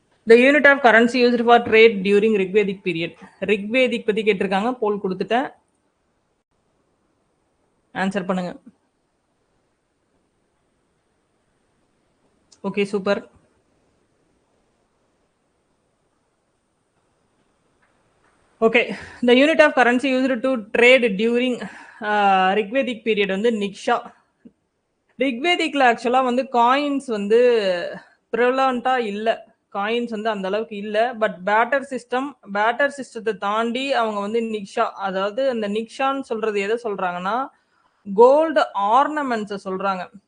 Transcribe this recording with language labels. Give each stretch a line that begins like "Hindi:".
English: The unit of currency used for trade during Rigvedic period.
Tamil: Rigvedic பத்தி கேட்டிருக்காங்க, போல் கொடுத்துட்டேன், answer பண்ணுங்க. Okay, super.
English: Okay, the unit of currency used to trade during Rigvedic period வந்து நிக்ஷா.
Tamil: ரிக்வேதிக்ல ஆக்சுவலா வந்து coins வந்து ப்ரிவலண்டா இல்லை, காயின்ஸ் வந்து அந்த அளவுக்கு இல்லை. பட் பேட்டர் சிஸ்டத்தை தாண்டி அவங்க வந்து நிக்ஷா, அதாவது அந்த நிக்ஷான்னு சொல்றது எதை சொல்றாங்கன்னா கோல்டு ஆர்னமெண்ட்ஸை சொல்றாங்க.